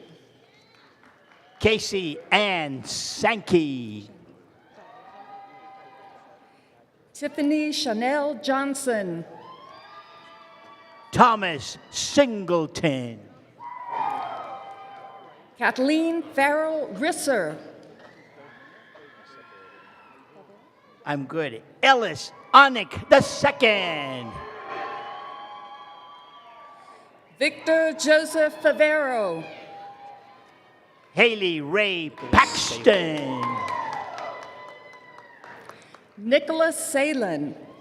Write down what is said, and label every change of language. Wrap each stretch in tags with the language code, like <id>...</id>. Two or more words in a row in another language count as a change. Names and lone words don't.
<en>Casey Ann Sankey. Tiffany Chanel Johnson. Thomas Singleton. Kathleen Farrell Risser. I'm good. Ellis Onick II. Victor Joseph Favero. Haley Ray Paxton. Nicholas Salen.</en>